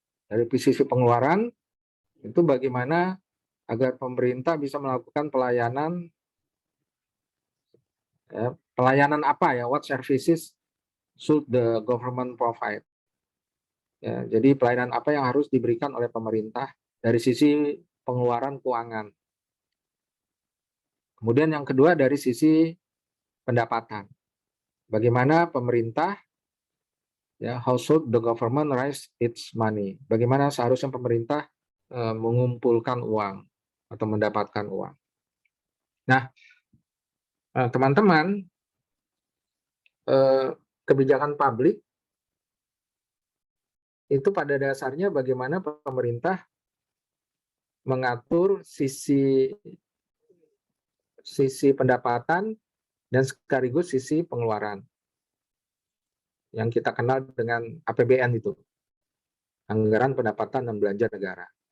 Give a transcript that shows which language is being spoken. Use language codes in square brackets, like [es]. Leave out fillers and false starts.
[id] Dari sisi pengeluaran itu bagaimana agar pemerintah bisa melakukan pelayanan ya, pelayanan apa ya, [en] what services should the government provide. [id] Ya, jadi pelayanan apa yang harus diberikan oleh pemerintah dari sisi pengeluaran keuangan. Kemudian yang kedua dari sisi pendapatan. Bagaimana pemerintah, ya, [en] how should the government raise its money? [id] Bagaimana seharusnya pemerintah mengumpulkan uang atau mendapatkan uang. Nah, teman-teman, kebijakan publik itu pada dasarnya bagaimana pemerintah mengatur sisi pendapatan dan sekaligus sisi pengeluaran yang kita kenal dengan APBN itu, anggaran pendapatan dan belanja negara.